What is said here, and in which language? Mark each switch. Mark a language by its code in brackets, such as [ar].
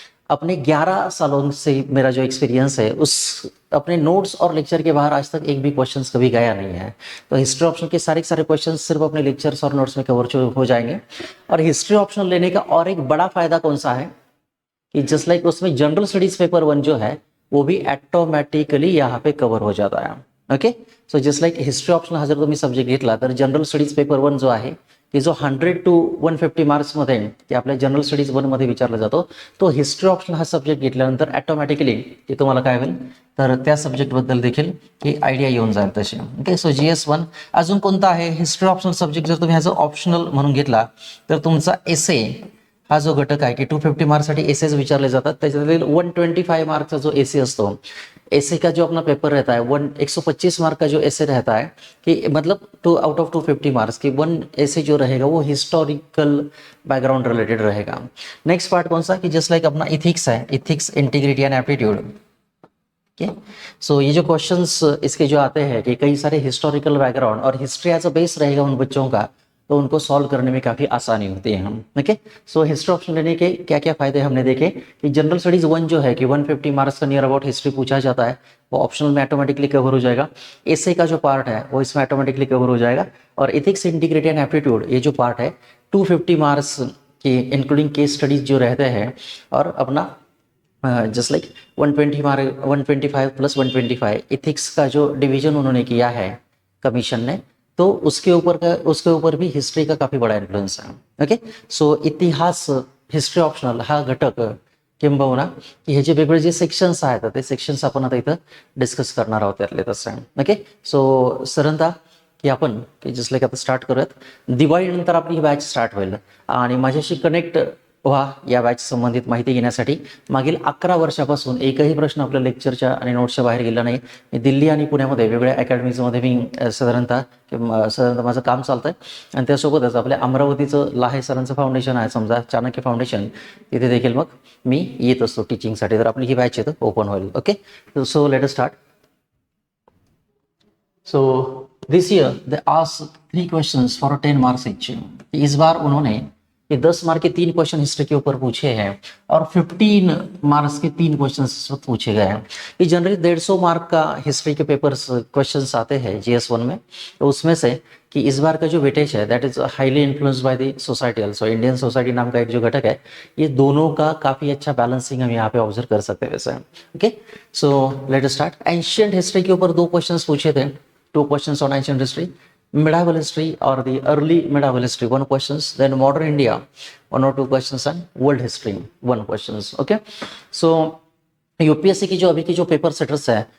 [hi] अपने 11 सालों से मेरा जो एक्सपीरियंस है उस अपने नोट्स और लेक्चर के बाहर आज तक एक भी क्वेश्चंस कभी गया नहीं है. तो हिस्ट्री ऑप्शन के सारे क्वेश्चंस सिर्फ अपने लेक्चर्स और नोट्स में कवर हो जाएंगे. और हिस्ट्री ऑप्शन लेने का और एक बड़ा फायदा कौन सा है कि जस्ट लाइक उसमें जनरल स्टडीज पेपर 1 जो है वो भी ऑटोमॅटिकली यहाँ पे कवर हो जाता है. [mr] Okay, so just like history option हा जर तुम्ही सब्जेक्ट घेतला तर जनरल स्टडीज पेपर 1 जो आहे की जो 100 to 150 मार्क्समध्ये ते आपल्या जनरल स्टडीज 1 मध्ये विचारला जातो, तो हिस्ट्री ऑप्शन हा सब्जेक्ट घेतल्यानंतर ऑटोमॅटिकली ते तुम्हाला काय होईल तर त्या सब्जेक्टबद्दल देखील की आयडिया येऊन जाईल तशी. ओके, सो GS1 अजून कोणता आहे हिस्ट्री ऑप्शनल सब्जेक्ट जर तुम्ही ॲज अ ऑप्शनल म्हणून घेतला तर तुमचा एसे हा जो घटक आहे की 250 मार्क्ससाठी एसेज विचारले जातात, त्याच्यातील 125 मार्क्सचा जो एसे असतो, [hi] एसे का जो अपना पेपर रहता है 125 मार्क का जो एसे रहता है कि मतलब आउट ऑफ 250 मार्क्स की 1 एसे जो रहेगा वो हिस्टोरिकल बैकग्राउंड रिलेटेड रहेगा. नेक्स्ट पार्ट कौन सा कि जस्ट लाइक अपना इथिक्स है, ethics, integrity and aptitude. Okay, सो ये जो क्वेश्चंस इसके जो आते हैं कि कई सारे हिस्टोरिकल बैकग्राउंड और हिस्ट्री एज अ बेस रहेगा उन बच्चों का, तो उनको सॉल्व करने में काफ़ी आसानी होती है. हम ओके, सो हिस्ट्री ऑप्शन लेने के क्या क्या फायदे हमने देखे कि जनरल स्टडीज 1 जो है कि 150 मार्क्स का नियर अबाउट हिस्ट्री पूछा जाता है वो ऑप्शनल में ऑटोमेटिकली कवर हो जाएगा. एसे का जो पार्ट है वो इसमें ऑटोमेटिकली कवर हो जाएगा. और इथिक्स, इंटीग्रिटी एंड एप्टीट्यूड ये जो पार्ट है 250 मार्क्स की इंक्लूडिंग केस स्टडीज जो रहते हैं, और अपना just like 120 mark 125 plus 125 ethics का जो डिवीजन उन्होंने किया है कमीशन ने, तो उसके ऊपर भी हिस्ट्री का काफ़ी बड़ा इन्फ्लुएंस है. [mr] ओके, सो इतिहास हिस्ट्री ऑप्शनल हा घटक किंबहुना की हे जे वेगळे जे सेक्शन्स आहेत ते सेक्शन्स आपण आता इथं डिस्कस करणार आहोत त्यातले तसं. ओके, सो सरंता की आपण की जस्ट लाईक आता स्टार्ट करूयात. दिवाळीनंतर आपली ही बॅच स्टार्ट होईल आणि माझ्याशी कनेक्ट व्हा या बॅच संबंधित माहिती घेण्यासाठी. मागील 11 वर्षापासून एकही प्रश्न आपल्या लेक्चरच्या आणि नोट्सच्या बाहेर गेला नाही. मी दिल्ली आणि पुण्यामध्ये वेगवेगळ्या अकॅडमीजमध्ये मी साधारणतः माझं काम चालतं आहे, आणि त्यासोबतच आपल्या अमरावतीचं लाहे सरांचं फाउंडेशन आहे समजा चाणक्य फाउंडेशन, तिथे देखील मग मी येत असतो टीचिंगसाठी. तर आपली ही बॅच इथं ओपन होईल. [en] Okay, so let us start. So this year they asked 3 questions for 10 marks each. [hi] इस बार उन्होंने ये 10 मार्क के 3 क्वेश्चन हिस्ट्री के ऊपर पूछे हैं और 15 मार्क्स के 3 क्वेश्चन इस वक्त पूछे गए हैं. ये जनरली 150 मार्क का हिस्ट्री के पेपर्स क्वेश्चंस आते हैं GS1 में. तो उसमें से कि इस बार का जो वेटेज है [en] That is highly influenced by the society also. [hi] Indian society नाम का एक जो घटक है, ये दोनों का काफ़ी अच्छा बैलेंसिंग हम यहाँ पे ऑब्जर्व कर सकते हैं वैसे. [en] Okay, so let us start. [hi] Ancient history के ऊपर 2 क्वेश्चन पूछे थे, 2 question on ancient history. [en] medieval history or the early medieval history 1 questions, then modern India 1 or 2 questions, and world history 1 questions. Okay, so [hi] UPSC की जो अभी की जो paper setters है